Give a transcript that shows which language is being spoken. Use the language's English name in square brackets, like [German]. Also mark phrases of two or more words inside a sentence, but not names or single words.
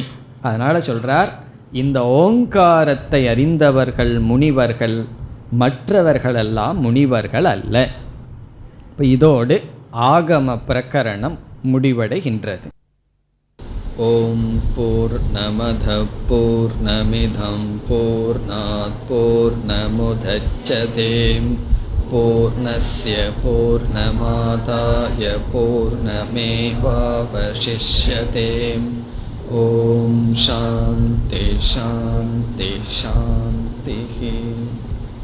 [Tamil] அதனால் சொல்கிறார், இந்த ஓங்காரத்தை அறிந்தவர்கள் முனிவர்கள், மற்றவர்களெல்லாம் முனிவர்கள் அல்ல. இப்போ இதோடு ஆகம பிரகரணம் முடிவடைகின்றது. [Sanskrit] ओम् पूर्णमद पूर्णमिदं पूर्णात् पूर्णमुदच्यते पूर्णस्य पूर्णमादाय पूर्णमेवावशिष्यते. ओम् शान्ति शान्ति शान्ति.